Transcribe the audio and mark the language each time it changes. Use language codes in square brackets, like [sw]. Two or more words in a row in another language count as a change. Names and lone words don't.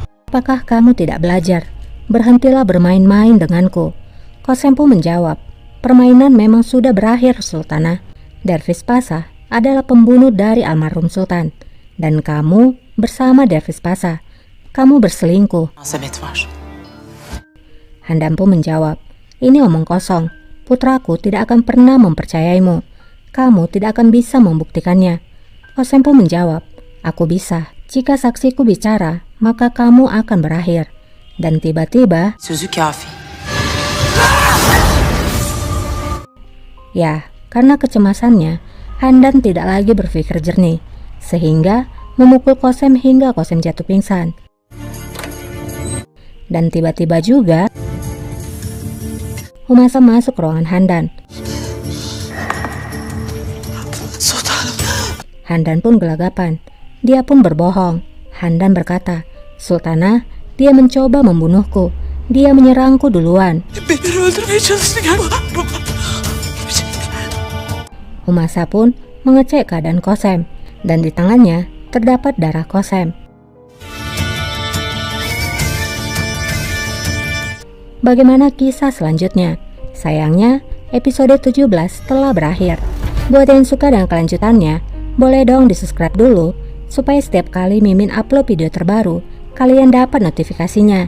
[id] Apakah kamu tidak belajar? Berhentilah bermain-main denganku." Kosem pun menjawab, "Permainan memang sudah berakhir Sultanah. Dervis Pasa adalah pembunuh dari almarhum Sultan. Dan kamu bersama Dervis Pasa, kamu berselingkuh." [tr] Münasebet var. [id] Handan pun menjawab, "Ini omong kosong. Putraku tidak akan pernah mempercayaimu. Kamu tidak akan bisa membuktikannya." Kosem pun menjawab, "Aku bisa. Jika saksiku bicara, maka kamu akan berakhir." Dan tiba-tiba, [tr] Sözü kafi. [id] ya, karena kecemasannya, Handan tidak lagi berpikir jernih, sehingga memukul Kosem hingga Kosem jatuh pingsan. Dan tiba-tiba juga, Humasa masuk ke ruangan Handan. Sultanım. Handan pun gelagapan. Dia pun berbohong. Handan berkata, "Sultanah, dia mencoba membunuhku. Dia menyerangku duluan." [tr] Beni öldürmeye çalıştı galiba. [id] Humasa pun mengecek keadaan Kosem, dan di tangannya terdapat darah Kosem. Bagaimana kisah selanjutnya? Sayangnya, episode 17 telah berakhir. Buat yang suka dengan kelanjutannya, boleh dong di-subscribe dulu, supaya setiap kali Mimin upload video terbaru, kalian dapat notifikasinya.